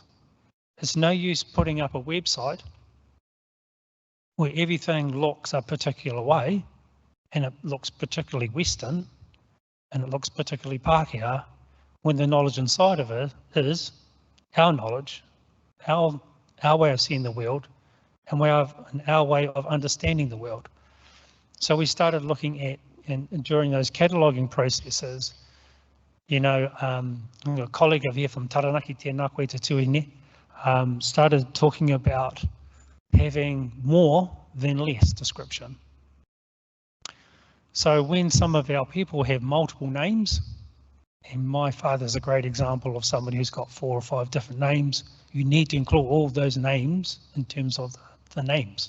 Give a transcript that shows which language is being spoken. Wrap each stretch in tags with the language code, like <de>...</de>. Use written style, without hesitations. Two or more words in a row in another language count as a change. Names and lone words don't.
<en>It's no use putting up a website where everything looks a particular way, and it looks particularly Western, and it looks particularly Pākehā, when the knowledge inside of it is our knowledge, our way of seeing the world, and our way of understanding the world. So we started looking at, and during those cataloguing processes, you know, a colleague of here from Taranaki,</en> <mi>tēnā koe te tuine,</mi> <en>started talking about having more than less description. So when some of our people have multiple names, and my father's a great example of somebody who's got 4 or 5 different names, you need to include all of those names in terms of the names.</en>